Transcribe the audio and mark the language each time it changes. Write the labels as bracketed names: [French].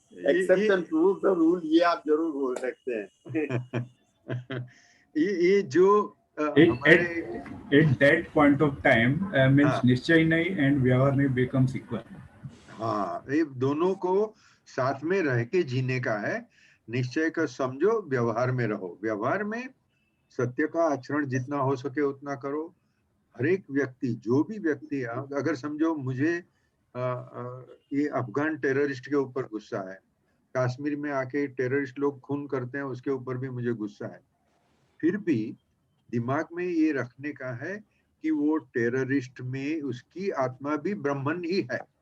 [Hindi] Exception prove the rule, ये आप जरूर बोल सकते हैं। ये जो [English] at that point of time means [Hindi] निश्चय नहीं [English] and [Hindi] व्यवहार नहीं [English] becomes equal। [Hindi] हाँ, ये दोनों को साथ में रह के जीने का है। निश्चय का समझो, व्यवहार में रहो। व्यवहार में सत्य का आचरण जितना हो सके उतना करो। हर एक व्यक्ति, जो भी व्यक्ति, अगर समझो मुझे ये अफगान टेररिस्ट के ऊपर गुस्सा है, कश्मीर में आके टेररिस्ट लोग खून करते हैं उसके ऊपर भी मुझे गुस्सा है, फिर भी दिमाग में ये रखने का है कि वो टेररिस्ट में उसकी आत्मा भी ब्राह्मण ही है।